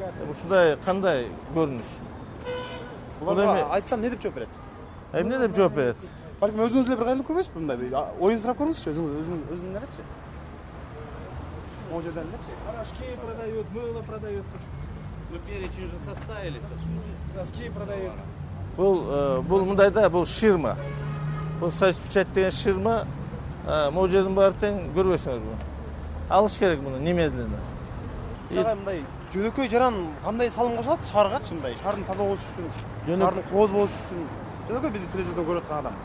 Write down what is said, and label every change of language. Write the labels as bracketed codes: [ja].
[ky] Ушундай кандай көрүнүш? Буларга айтсам не деп жооп берет? Эмне деп жооп берет? Балким өзүңүз эле бир кайрылып көрбөйсүзбү мындай? Оюн сурап көрүңүзчү, өзүңүз элечи. Могу жерден элечи. [ru] Порошки продают, мыло продают. Мы перечень уже составили, соски продают. [ky] Бул мындай да, бул ширма. Бул союз печать деген ширма, могу жердин баары тең көрбөйсүңөрбү? Алыш керек муну немедленно. Сага мындай жөнөкөй жаран кандай салым кошулат шааргачы мындай? Шаардын таза болушу үчүн, шаардын кооз болушу үчүн. Жөнөкөй бизди телевизордон көрүп аткан адам.